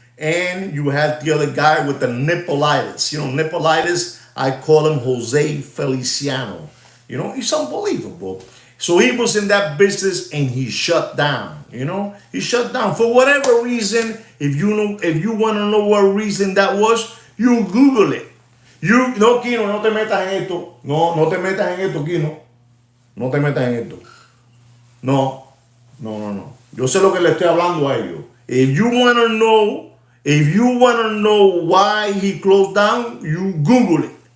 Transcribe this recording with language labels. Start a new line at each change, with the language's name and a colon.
English: And you had the other guy with the nippleitis. Nippleitis, I call him Jose Feliciano. He's unbelievable. So he was in that business and he shut down. He shut down for whatever reason. If you want to know what reason that was, you Google it.
Spanish: No, Kino, no te metas en esto. No te metas en esto, Kino. No te metas en esto. No. Yo sé lo que le estoy hablando a ellos.
English: If you want to know why he closed down, you Google it.